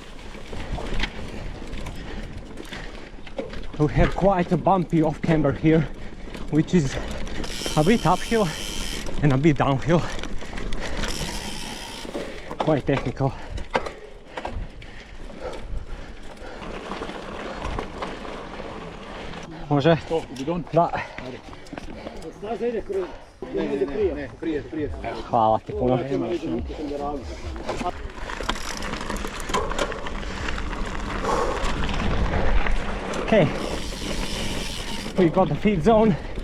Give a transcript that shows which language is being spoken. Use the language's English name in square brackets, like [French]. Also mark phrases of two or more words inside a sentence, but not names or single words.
[English] We have quite a bumpy off camber here, which is a bit uphill and a bit downhill. Quite technical. [Croatian] Može? Da. Ne, prije. Hvala ti puno. [English] Okay, we got the feed zone.